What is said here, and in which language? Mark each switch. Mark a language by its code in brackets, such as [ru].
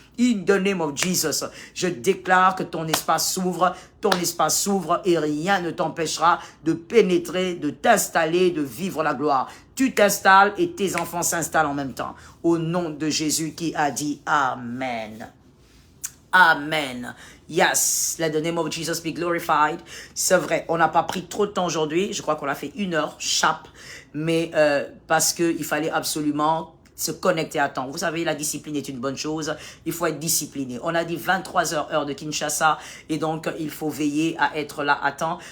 [en] In the name of Jesus, [fr] je déclare que ton espace s'ouvre et rien ne t'empêchera de pénétrer, de t'installer, de vivre la gloire. Tu t'installes et tes enfants s'installent en même temps. Au nom de Jésus qui a dit Amen. Amen. [en] Yes, let the name of Jesus be glorified. [fr] C'est vrai, on n'a pas pris trop de temps aujourd'hui. Je crois qu'on a fait 1 heure, chape. Mais parce qu'il fallait absolument se connecter à temps. Vous savez, la discipline est une bonne chose. Il faut être discipliné. On a dit 23 heures, heure de Kinshasa. Et donc, il faut veiller à être là à temps.